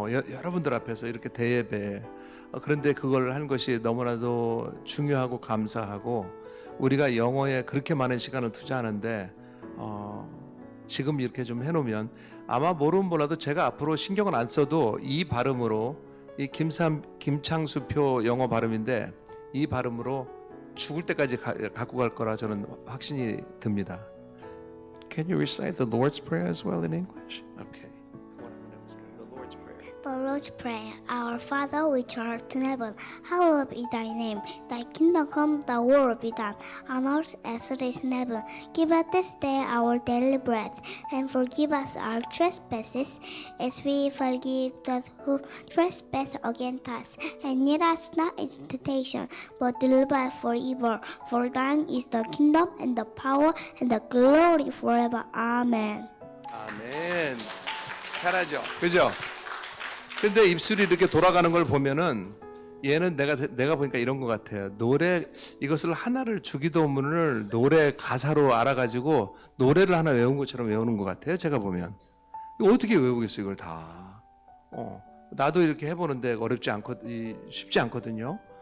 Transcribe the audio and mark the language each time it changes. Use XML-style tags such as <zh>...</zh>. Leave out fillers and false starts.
<ko>여러분들 앞에서 이렇게 대예배. 그런데 그걸 하는 것이 너무나도 중요하고 감사하고 우리가 영어에 그렇게 많은 시간을 투자하는데 지금 이렇게 좀 해놓으면 아마 모르면 몰라도 제가 앞으로 신경을 안 써도 이 발음으로 이 김창수표 영어 발음인데 이 발음으로 죽을 때까지 갖고 갈 거라 저는 확신이 듭니다.</ko> <en>Can you recite the Lord's Prayer as well in English? Okay. The Lord's Prayer. The Lord's Prayer. Our Father which art in heaven, hallowed be thy name. Thy kingdom come, thy will be done, on earth as it is in heaven. Give us this day our daily bread, and forgive us our trespasses, as we forgive those who trespass against us. And lead us not into temptation, but deliver us from evil. For thine is the kingdom, and the power, and the glory forever. Amen.</en> <ko>아멘. 잘하죠. 그죠? 근데 입술이 이렇게 돌아가는 걸 보면은 얘는 내가 보니까 이런 것 같아요. 노래 이것을 하나를 주기도문을 노래 가사로 알아가지고 노래를 하나 외운 것처럼 외우는 것 같아요. 제가 보면 이거 어떻게 외우겠어요 이걸 다. 나도 이렇게 해보는데 쉽지 않거든요.</ko>